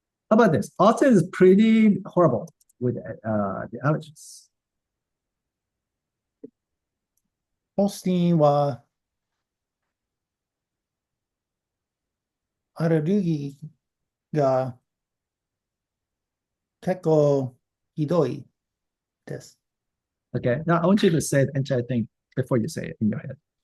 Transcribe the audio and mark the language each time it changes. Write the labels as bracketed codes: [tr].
[en] How about this? Austin is pretty horrible with the allergies. [ja] オースティンはアレルギーが結構ひどいです。 [en] Okay. Now I want you to say the entire thing before you say it in your head.